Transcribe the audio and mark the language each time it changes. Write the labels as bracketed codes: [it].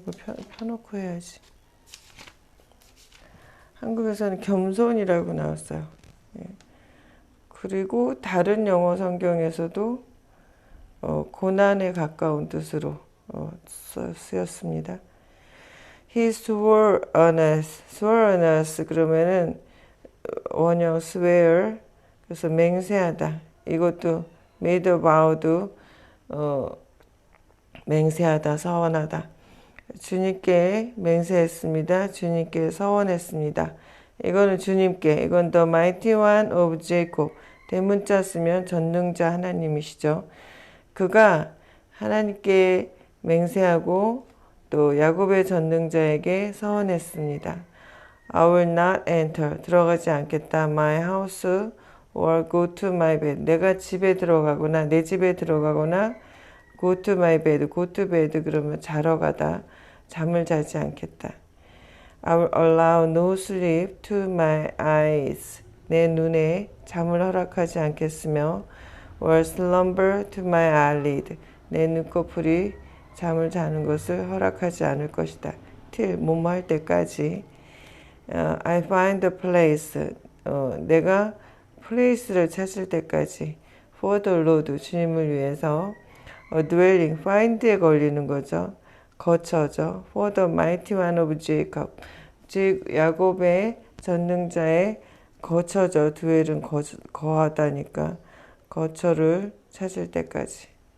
[ko] 이거 펴놓고 해야지. 한국에서는 겸손이라고 나왔어요. 예. 그리고 다른 영어 성경에서도 고난에 가까운 뜻으로 쓰였습니다. [en] He swore on us [ko] 그러면은 원형 swear, 그래서 맹세하다. 이것도 [en] made a vow [ko] 도 맹세하다, 서원하다. 주님께 맹세했습니다. 주님께 서원했습니다. 이거는 주님께, 이건 [en] the mighty one of Jacob. [ko] 대문자 쓰면 전능자 하나님이시죠. 그가 하나님께 맹세하고 또 야곱의 전능자에게 서원했습니다. [en] I will not enter, [ko] 들어가지 않겠다. [en] My house or go to my bed. [ko] 내가 집에 들어가거나 내 집에 들어가거나 [en] go to my bed, go to bed [ko] 그러면 자러 가다. 잠을 자지 않겠다. [en] I will allow no sleep to my eyes. [ko] 내 눈에 잠을 허락하지 않겠으며 [en] or slumber to my eyelid. [ko] 내 눈꺼풀이 잠을 자는 것을 허락하지 않을 것이다. till 뭐뭐 할 때까지. [en] I find a place. [ko] 내가 place를 찾을 때까지. [en] for the Lord, [ko] 주님을 위해서. A dwelling, find에 걸리는 거죠. 거처죠. [en] For the mighty one of Jacob. [ko] 즉 야곱의 전능자의 거처죠. dwell은 거하다니까. 거처를 찾을 때까지.